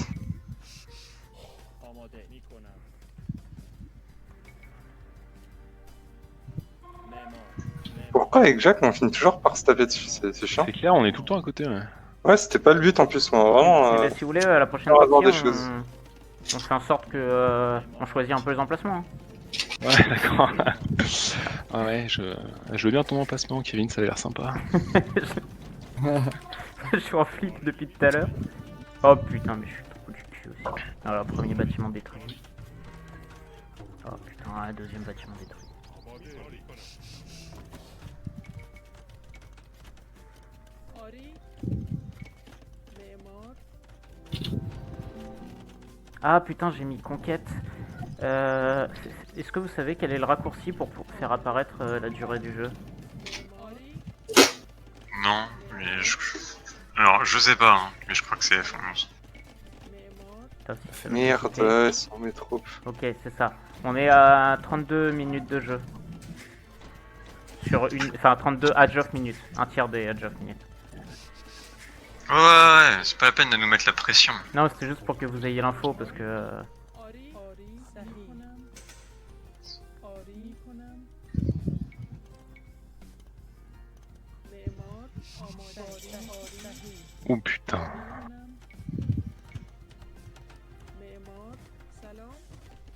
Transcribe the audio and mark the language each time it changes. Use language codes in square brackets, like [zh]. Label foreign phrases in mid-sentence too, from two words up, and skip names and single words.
[fa] آماده میکنم معمار [fr] Pourquoi avec Jacques on finit toujours par se taper dessus? C'est chiant. C'est clair, on est tout le temps à côté, ouais. Ouais, c'était pas le but en plus, moi, vraiment. Eh ben, si vous voulez, la prochaine on va voir partie, des choses. on fait en sorte que on choisit un peu les emplacements. Hein. Ouais, d'accord. Ah ouais, je veux bien ton emplacement, Kevin, ça a l'air sympa. Je suis en flip depuis tout à l'heure. Oh putain, mais je suis trop du cul aussi. Alors, premier bâtiment détruit. Oh putain, deuxième bâtiment détruit. [fa] آری معمار [fr] Ah putain, j'ai mis conquête. Est-ce que vous savez quel est le raccourci pour faire apparaître la durée du jeu? [fa] آری [fr] Non, mais je... Alors, je sais pas, hein, mais je crois que c'est F11. [fa] معمار [fr] Putain, ça fait Merde, longtemps. ils sont mes troupes. Ok, c'est ça. On est à 32 minutes de jeu. Sur une... Enfin, 32 [en] edge of minutes. [fr] Un tiers des [en] edge of minutes. [fr] Ouais, c'est pas la peine de nous mettre la pression. Non, c'était juste pour que vous ayez l'info parce que... [fa] آری آری صحیح آری کنم معمار آماده آری صحیح [fr] Oh putain. [fa] کنم معمار سلام